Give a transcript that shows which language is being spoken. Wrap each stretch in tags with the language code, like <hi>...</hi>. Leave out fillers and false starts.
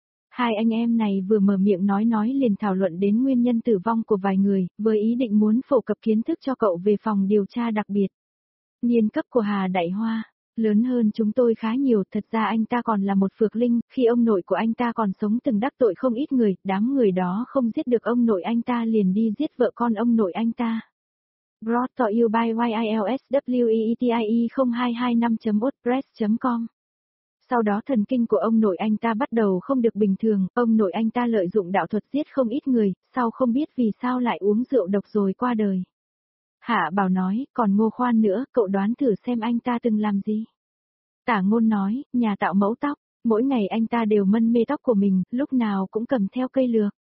<vi>Hai anh em này vừa mở miệng nói liền thảo luận đến nguyên nhân tử vong của vài người, với ý định muốn phổ cập kiến thức cho cậu về phòng điều tra đặc biệt. Niên cấp của Hà Đại Hoa, lớn hơn chúng tôi khá nhiều, thật ra anh ta còn là một phược linh, khi ông nội của anh ta còn sống từng đắc tội không ít người, đám người đó không giết được ông nội anh ta liền đi giết vợ con ông nội anh ta.</vi> <en>Brought to you by YILSWEETIE0225.wordpress.com.</en> <vi>Sau đó thần kinh của ông nội anh ta bắt đầu không được bình thường, ông nội anh ta lợi dụng đạo thuật giết không ít người, sau không biết vì sao lại uống rượu độc rồi qua đời. Hạ Bảo nói, còn Ngô Khoan nữa, cậu đoán thử xem anh ta từng làm gì. Tả Ngôn nói, nhà tạo mẫu tóc, mỗi ngày anh ta đều mân mê tóc của mình, lúc nào cũng cầm theo cây lược.</vi>